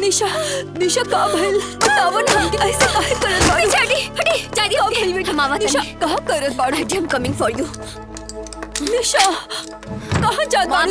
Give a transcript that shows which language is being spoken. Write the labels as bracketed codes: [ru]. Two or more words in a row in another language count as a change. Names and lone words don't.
[bho] निशा का भइल बताओ ना हमके ऐसे काहे करत बाड़ू हटी हटी जादी का भइल बेटा हम आवत निशा कहां करत बाड़ू [en] I am coming for you [bho] निशा कहां जात बाड़ू